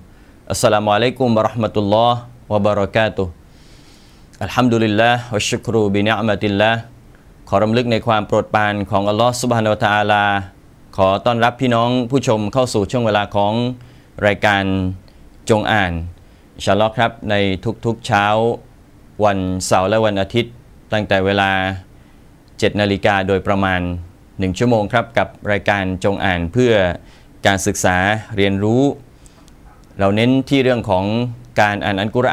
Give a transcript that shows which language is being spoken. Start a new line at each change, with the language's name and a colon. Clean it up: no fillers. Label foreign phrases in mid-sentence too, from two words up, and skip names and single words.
Arabic: السلام عليكم ورحمة الله وبركاته. الحمد لله وشكر بنعمة الله
Thai: ขอรำลึกในความโปรดปรานของอัลลอฮฺ
Arabic: سبحانه وتعالى
Thai: ขอต้อนรับพี่น้องผู้ชมเข้าสู่ช่วงเวลาของรายการจงอ่าน
Arabic: إن شاء الله
Thai: ครับในทุกๆเช้าวันเสาร์และวัน อาทิตย์ตั้งแต่เวลา 7 นาฬิกาโดยประมาณ1 ชั่วโมงครับกับรายการจงอ่านเพื่อการศึกษาเรียนรู้เราเน้นที่เรื่องของการอ่านอัลกุร